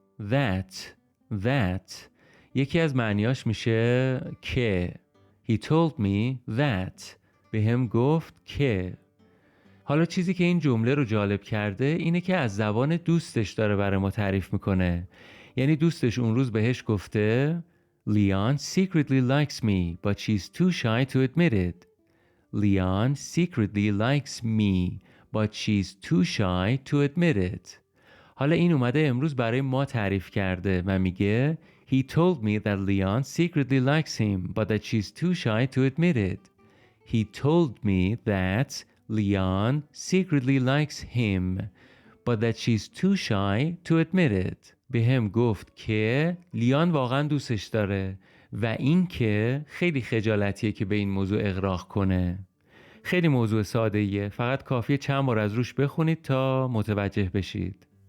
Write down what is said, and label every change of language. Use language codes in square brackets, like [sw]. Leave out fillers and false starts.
[fa] That یکی از معنیاش میشه که. [en] He told me that. [fa] به هم گفت که. حالا چیزی که این جمله رو جالب کرده اینه که از زبان دوستش داره برای ما تعریف میکنه. یعنی دوستش اون روز بهش گفته [en] Leon secretly likes me but she's too shy to admit it. Leon secretly likes me but she's too shy to admit it. [fa] حالا این اومده امروز برای ما تعریف کرده و میگه [en] He told me that Leon secretly likes him but that she's too shy to admit it. He told me that Leon secretly likes him but that she's too shy to admit it. [fa] به هم گفت که لیان واقعا دوستش داره و این که خیلی خجالتیه که به این موضوع اغراق کنه. خیلی موضوع ساده‌ایه، فقط کافیه چند بار از روش بخونید تا متوجه بشید.